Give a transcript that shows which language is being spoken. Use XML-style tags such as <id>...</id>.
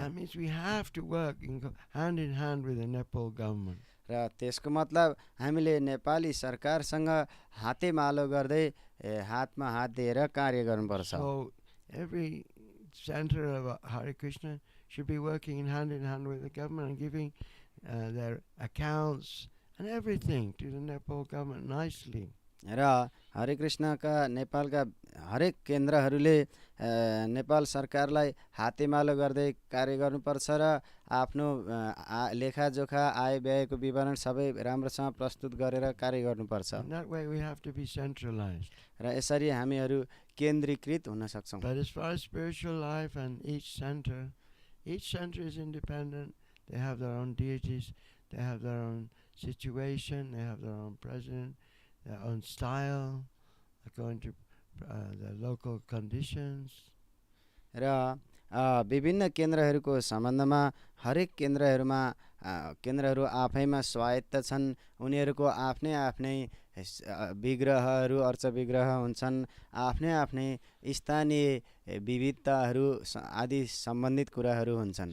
<en>That means we have to work hand in hand with the Nepal government.</en> <ne>र त्यसको मतलब हामीले नेपाली सरकारसँग हातेमालो गर्दै हातमा हात दिएर कार्य गर्नुपर्छ।</ne> <en>So every center of Hare Krishna should be working in hand with the government and giving their accounts and everything to the Nepal government nicely.</en> <ne>र हरे कृष्णका नेपालका हरेक केन्द्रहरूले नेपाल सरकारलाई हातेमालो गर्दै कार्य गर्नुपर्छ र आफ्नो लेखाजोखा आय व्ययको विवरण सबै राम्रोसँग प्रस्तुत गरेर कार्य गर्नुपर्छ।</ne> <en>In that way we have to be centralized.</en> <ne>र यसरी हामीहरू केन्द्रीकृत हुन सक्छौँ।</ne> <en>But as far as spiritual life and each center is independent. They have their own deities, they have their own situation, they have their own president, their own style, according to the local conditions.</en> <ne>र विभिन्न केन्द्रहरूको सम्बन्धमा हरेक केन्द्रहरू आफैमा स्वायत्त छन्। उनीहरूको आफ्नै आफ्नै विग्रहहरू अर्च विग्रह हुन्छन्। आफ्नै आफ्नै स्थानीय विविधताहरू आदि सम्बन्धित कुराहरू हुन्छन्।</ne>